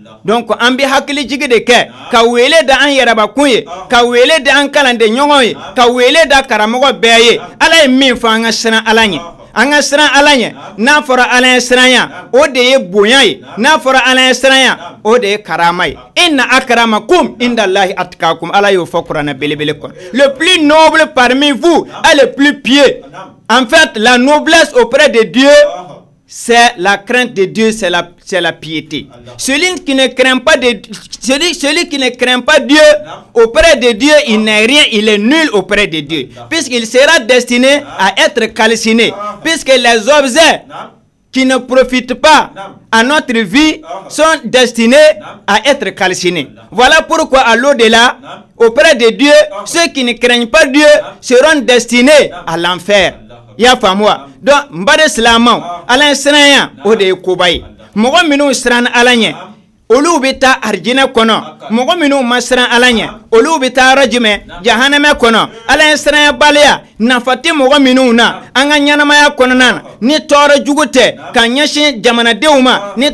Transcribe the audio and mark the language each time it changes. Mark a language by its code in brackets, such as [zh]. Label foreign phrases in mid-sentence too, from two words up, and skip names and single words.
[bm] donc an bɛ hakili jigi de kɛ ka wele da an yɛrɛbakun ye ka wele da an kalanden ɲɔgɔn ye ka wele da karamɔgɔ bɛɛ ye ala ye min fɔ an ka siran ala ɲɛ an ka siran ala ɲɛ n'a fɔra ala ye siranya o de ye bonya ye n'a fɔra ala ye siranya o de ye karama ye [ar] إن أكرمكم عند الله أتقاكم [bm] ala y'o fɔ kuranɛ belebele kɔnɔ [fr] le plus noble parmi vous est le plus pieux. En fait, la noblesse auprès de Dieu, c'est la crainte de Dieu, c'est la piété. Celui qui ne craint pas Dieu, auprès de Dieu, il n'est rien, il est nul auprès de Dieu. Puisqu'il sera destiné à être calciné. Puisque les objets qui ne profitent pas à notre vie sont destinés à être calcinés. Voilà pourquoi à l'au-delà, auprès de Dieu, ceux qui ne craignent pas Dieu seront destinés à l'enfer. [bm] Y'a faamu wa donc n bade silamɛw ala siranya o de ye koba ye mɔgɔ minnu siran ala ɲɛ olu bɛ taa arijinɛ kɔnɔ mɔgɔ minnu ma siran ala ɲɛ olu bɛ taa yɔrɔ jumɛn jahanɛmɛ kɔnɔ ala siranya baliya nafa tɛ mɔgɔ minnu na an ka ɲɛnamaya kɔnɔna na ni tɔɔrɔ jugu tɛ ka ɲɛsin jamanadenw ma ni